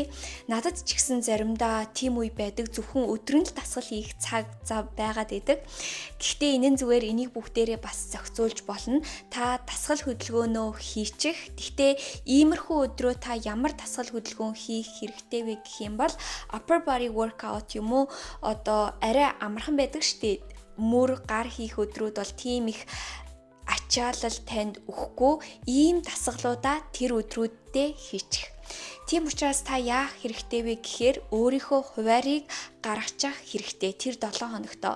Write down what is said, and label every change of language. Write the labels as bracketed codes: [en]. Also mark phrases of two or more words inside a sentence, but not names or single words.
[mn] Надад ч гэсэн заримдаа тийм үе байдаг, зөвхөн өдрөн л дасгал хийх цаг зав байгаад идэг. Гэхдээ энэ нь зүгээр энийг бүгдээрээ бас зохицуулж болно. Та дасгал хөдөлгөөнөө хийчих. Гэхдээ иймэрхүү өдрөө та ямар дасгал хөдөлгөөн хийх хэрэгтэй вэ гэх юм бол [en] upper body workout [mn] юм уу? Одоо арай амархан байдаг штеп. Мөр гар хийх өдрүүд бол тийм их ачаалал танд өгөхгүй. Ийм дасгалуудаа тэр өдрүүдэд хийчих. Тийм учраас та яах хэрэгтэй вэ гэхээр өөрийнхөө хуваарийг гаргачих хэрэгтэй тэр 7 хоногтоо.